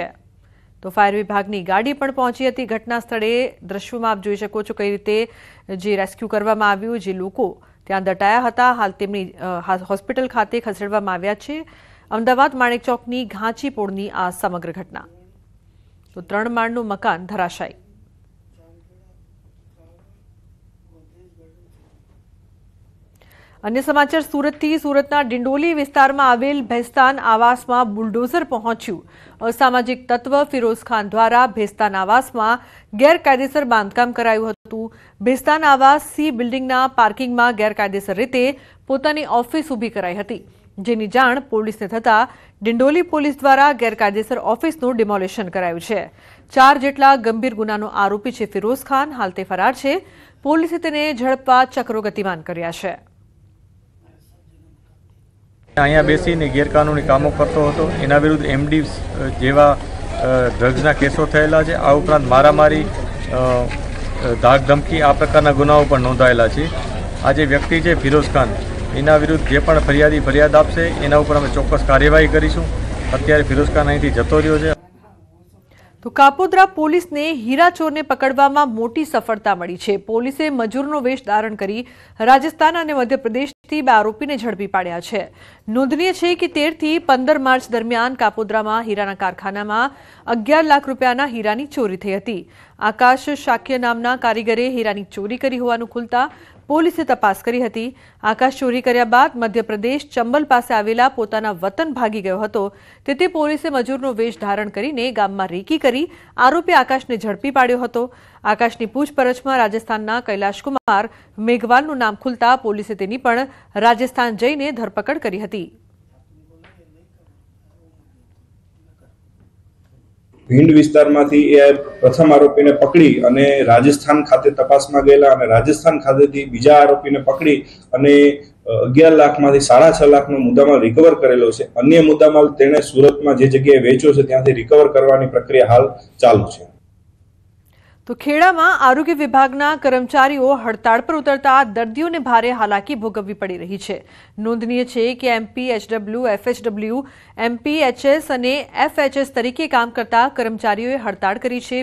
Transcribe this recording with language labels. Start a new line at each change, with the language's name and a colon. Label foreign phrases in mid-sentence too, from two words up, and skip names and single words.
Gujarati: તો ફાયર વિભાગની ગાડી પણ પહોંચી હતી ઘટના સ્થળે। દ્રશ્યોમાં આપ જોઈ શકો છો કઈ રીતે જે રેસ્ક્યુ કરવામાં આવ્યું, જે લોકો ત્યાં દટાયા હતા હાલ તેમની હોસ્પિટલ ખાતે ખસેડવામાં આવ્યા છે। અમદાવાદ માણેક ચોકની ઘાંચી પોળની આ સમગ્ર ઘટના। તો 3 માળનું મકાન ધરાશાયી। અન્ય સમાચાર સુરતથી। સુરતના ડિંડોલી વિસ્તારમાં આવેલ ભેસ્તાન આવાસમાં બુલડોજર પહોંચ્યું। અસામાજિક તત્વ ફિરોજ ખાન દ્વારા ભેસ્તાન આવાસમાં ગેરકાયદેસર બાંધકામ કરાયું હતું। ભેસ્તાન આવાસ સી બિલ્ડિંગના પાર્કિંગમાં ગેરકાયદેસર રીતે પોતાની ઑફિસ ઊભી કરાઈ હતી, જેની જાણ પોલીસને થતા ડિંડોલી પોલીસ દ્વારા ગેરકાયદેસર ઑફિસનું ડિમોલિશન કરાયું છે। 4 જેટલા ગંભીર ગુનાનો આરોપી છે ફિરોજ ખાન, હાલ તે ફરાર છે। પોલીસે તેને ઝડપવા ચક્રો ગતિમાન કર્યા છે। અહીંયા બેસીને ગેરકાનૂની કામો કરતો હતો, એના વિરુદ્ધ એમડી જેવા ડ્રગ્સના કેસો થયેલા છે। આ ઉપરાંત મારામારી, ધાક ધમકી આ પ્રકારના ગુનાઓ પણ નોંધાયેલા છે। આ જે વ્યક્તિ છે ફિરોઝ ખાન, એના વિરુદ્ધ જે પણ ફરિયાદી ફરિયાદ આપશે એના ઉપર અમે ચોક્કસ કાર્યવાહી કરીશું। અત્યારે ફિરોઝ ખાન અહીંથી જતો રહ્યો છે। તો કાપોદ્રા પુલિસ ને હીરા ચોર ને પકડવામાં મોટી સફળતા મળી છે। પોલીસે મજૂરનો વેશ ધારણ કરી રાજસ્થાન ઔર મધ્યપ્રદેશથી 2 આરોપીને ઝડપી પાડ્યા છે। નોંધનીય છે કિ 13 થી 15 માર્ચ દરમિયાન કાપોદ્રામાં હીરાના કારખાનામાં 11 લાખ રૂપિયાના હીરાની ચોરી થઈ હતી। આકાશ શાક્ય નામના કારીગરે હીરાની ચોરી કરી હોવાનું ખુલતા પોલીસે તપાસ કરી હતી। આકાશ ચોરી કર્યા બાદ મધ્યપ્રદેશ ચંબલ પાસે આવેલા પોતાના વતન ભાગી ગયો હતો। તેતે પોલીસે મજૂરનો વેશ ધારણ કરીને ગામમાં રેકી કરી આરોપી આકાશને ઝડપી પાડ્યો હતો। આકાશની પૂછપરછમાં રાજસ્થાનના કૈલાશ કુમાર મેઘવાલનું નામ ખુલતા પોલીસે તેની પણ રાજસ્થાન જઈને ધરપકડ કરી હતી। ભીંડ વિસ્તારમાંથી એ પ્રથમ આરોપીને પકડી અને રાજસ્થાન ખાતે તપાસમાં ગયેલા અને રાજસ્થાન ખાતેથી બીજા આરોપીને પકડી અને 11 લાખમાંથી 6.5 લાખનો મુદ્દામાલ રિકવર કરેલો છે। અન્ય મુદ્દામાલ તેણે સુરતમાં જે જગ્યાએ વેચ્યો છે ત્યાંથી રિકવર કરવાની પ્રક્રિયા હાલ ચાલુ છે। તો ખેડામાં આરોગ્ય વિભાગના કર્મચારીઓ હડતાલ પર ઉતરતા દર્દીઓને ભારે હાલાકી ભોગવવી પડી રહી છે। નોંધનીય છે કિ એમપીએચડબ્લ્યુ, એફએચડબ્લ્યુ, એમપીએચએસ અને એફએચએસ તરીકે કામ કરતા કર્મચારીઓએ હડતાલ કરી છે।